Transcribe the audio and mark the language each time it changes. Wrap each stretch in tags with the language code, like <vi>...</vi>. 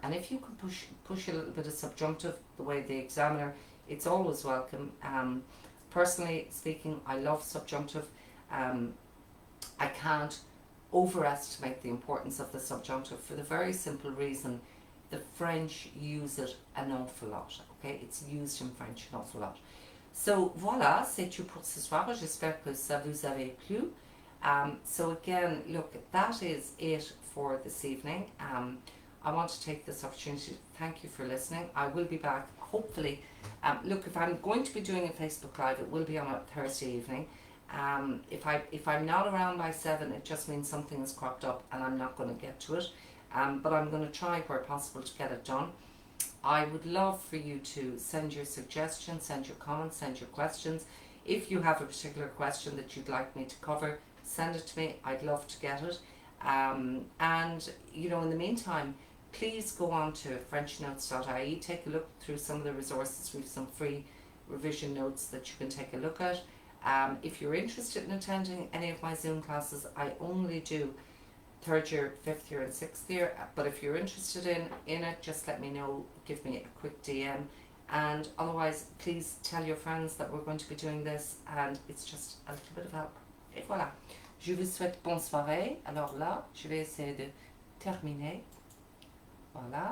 <en>And if you can push a little bit of subjunctive, the way the examiner, it's always welcome. Personally speaking, I love subjunctive. I can't overestimate the importance of the subjunctive for the very simple reason the French use it an awful lot. Okay, it's used in French an awful lot.</en> <fr>So voilà, c'est tout pour ce soir. J'espère que ça vous avait plu.</fr> <en>So again, look, that is it for this evening. I want to take this opportunity to thank you for listening. I will be back, hopefully. Look, if I'm going to be doing a Facebook Live, it will be on a Thursday evening. If I'm not around by 7, it just means something has cropped up and I'm not going to get to it. But I'm going to try where possible to get it done. I would love for you to send your suggestions, send your comments, send your questions. If you have a particular question that you'd like me to cover, send it to me. I'd love to get it. And, you know, in the meantime, please go on to Frenchnotes.ie, take a look through some of the resources. We have some free revision notes that you can take a look at. If you're interested in attending any of my Zoom classes, I only do 3rd year, 5th year and 6th year, but if you're interested in it, just let me know, give me a quick DM, and otherwise please tell your friends that we're going to be doing this, and it's just a little bit of help.</en> <fr>Et voilà, je vous souhaite bonne soirée. Alors là, je vais essayer de terminer. Voilà.</fr>